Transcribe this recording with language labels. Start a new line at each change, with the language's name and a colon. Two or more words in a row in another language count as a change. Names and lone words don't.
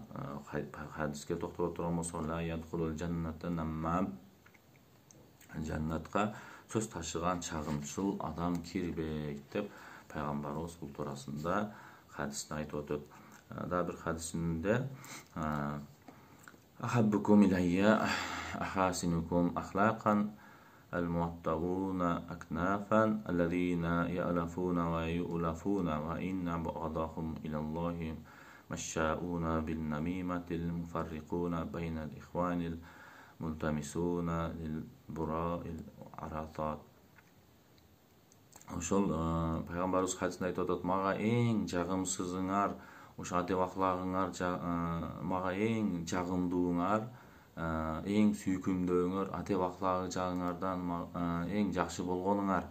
Kyrgyz: Хадиске токтоло турган болсок,
Arabic: لا يدخل الجنة نمام,
Kyrgyz: жаннатка сөз ташыган чагымчыл адам кирбейт деп пайгамбарыбыз бул туурасында хадисте айтып атат. Да бир хадисинде
Arabic: أحبكم إلي أحاسنكم أخلاقا الموطئون أكنافا الذين يألفون ويؤلفون وإن أبغضكم إلى الله المشاؤون بالنميمة المفرقون بين الإخوان الملتمسون للبراء العثرات.
Kyrgyz: Ошол пайгамбарыбыз хадисинде айтып атат, мага эң жагымсызыңар, ошо адеп аклагыңар, мага эң жагымдууңар, эң сүйкүмдөөңөр, адеп аклагы жагыңардан эң жакшы болгонуңар.